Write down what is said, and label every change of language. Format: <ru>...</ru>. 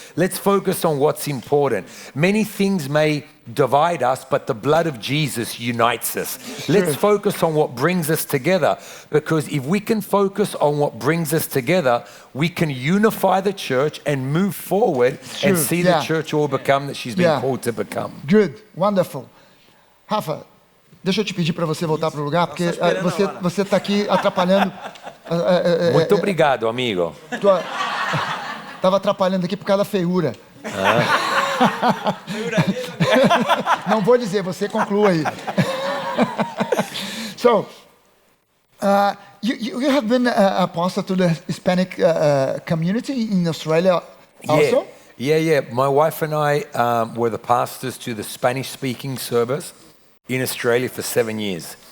<en>Let's focus on what's important. Many things may divide us, but the blood of Jesus unites us. Let's focus on what brings us together, because if we can focus on what brings us together, we can unify the church and move forward and see the church all become that she's been called to become. Good, wonderful. Rafa,</en> <pt>Deixa eu te pedir para você voltar para o lugar, porque esperando a hora. você está aqui atrapalhando. Muito obrigado, amigo. Estava atrapalhando aqui por causa da feiura. Não vou dizer, você conclua aí.</pt> <en>So, you have been a pastor to the Hispanic community in Australia also? Yeah. My wife and I were the pastors to the Spanish-speaking service in Australia for 7 years.</en>